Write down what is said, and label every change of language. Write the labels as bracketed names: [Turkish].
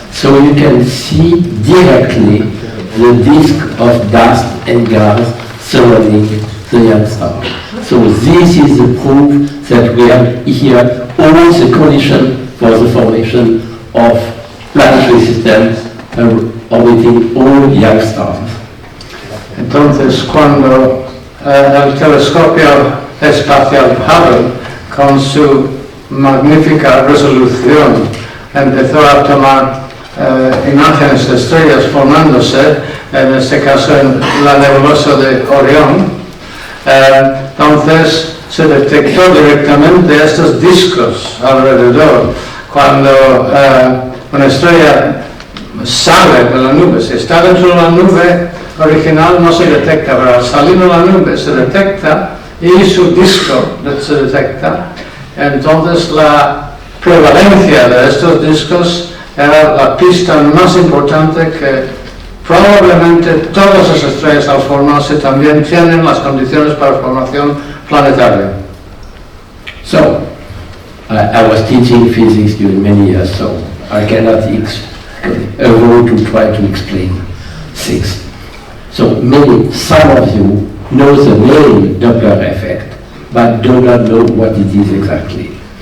[English] So you can see directly the disk of dust and gas surrounding the young star. So this is the proof that we have here all the conditions for the formation of planetary systems orbiting all young stars. [Spanish] Entonces, cuando el telescopio espacial Hubble, con su magnífica resolución, empezó a tomar imágenes de estrellas formándose, en este caso en la nebulosa de Orión, entonces se detectó directamente estos discos alrededor. Cuando una estrella sale de la nube, si está dentro de la nube original no se detecta, pero al salir de la nube se detecta y su disco se detecta. Entonces la prevalencia de estos discos era la pista más importante que probablemente todas las estrellas al formarse también tienen las condiciones para formación planetaria. [English] So, I was teaching physics during many years, so I cannot avoid to try to explain things. So some of you know the name Doppler effect, but do not know what it is exactly.